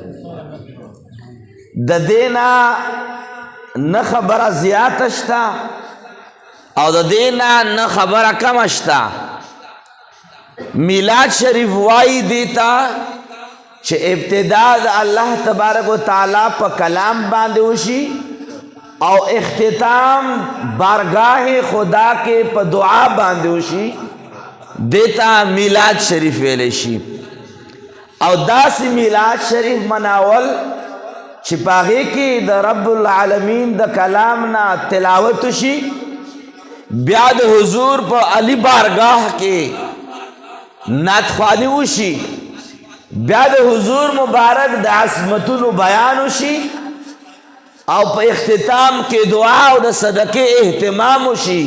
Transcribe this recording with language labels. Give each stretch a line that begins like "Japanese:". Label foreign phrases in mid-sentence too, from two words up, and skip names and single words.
Pashto: د دې نه خبره زیاته شته او د دې نه خبره کمه شته. میلاد شریف وایي دې ته چې ابتدا د الله تبارک و تعالی په کلام باندې وشي او اختتام
Urdu: بارگاہ خدا کے
Pashto: پا دعا باندې وشي، دیتا میلاد شریف ویلے شي. او داسی میلاد شریف مناول چې پاغې کې د
Arabic: رب العالمین
Pashto: د کلام نه تلاوت شي، بیا د حضور په علی بارگاہ کې نعتخواني وشي، بیا د حضور مبارک د عظمتونو بیان وشي، او په اختتام کې دعا او د صدقې اهتمام وشي.